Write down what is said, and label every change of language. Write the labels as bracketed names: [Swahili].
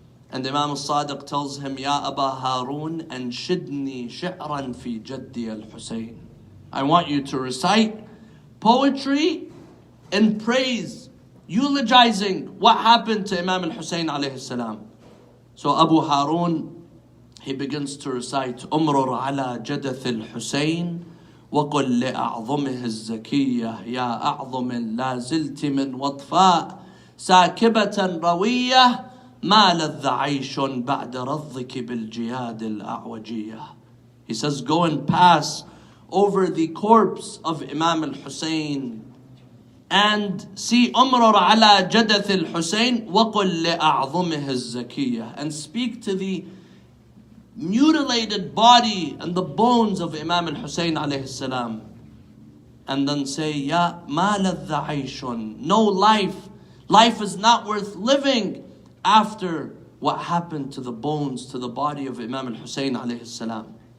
[English] And Imam al-Sadiq tells him, [Arabic] Ya Aba Harun, anshidni shi'ran fi jaddi al-Hussein. [English] I want you to recite poetry in praise, eulogizing what happened to Imam al-Hussein Alaihissalam. So Abu Harun, he begins to recite [Arabic] أمرر على جدث الحسين وقل لأعظمه الزكية يا أعظم لا زلت من وطفاء ساكبة روية ما لذ عيش بعد رضك بالجياد الأعوجية. [English] He says, go and pass over the corpse of Imam al-Hussein and see [Arabic] أمرر على جدث الحسين وقل لأعظمه الزكية, [English] and speak to the mutilated body and the bones of Imam al-Hussein alayhi salam, and then say, [Arabic] Ya ma ladha aishun, [English] no life is not worth living after what happened to the bones, to the body of Imam al-Hussein alayhi salam.